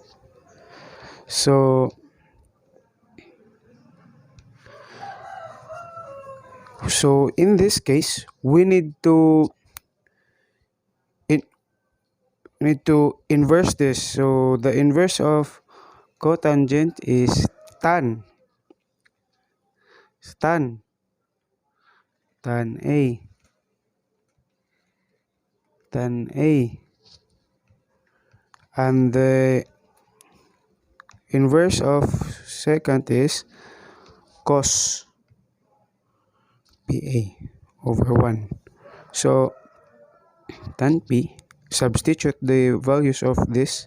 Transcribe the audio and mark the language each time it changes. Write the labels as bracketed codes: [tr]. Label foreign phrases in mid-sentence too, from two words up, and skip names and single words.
[en] So So in this case, we need to inverse this. So the inverse of cotangent is tan. Tan. Tan A. Tan A. And the inverse of secant is cos PA over 1. So tan P, substitute the values of this.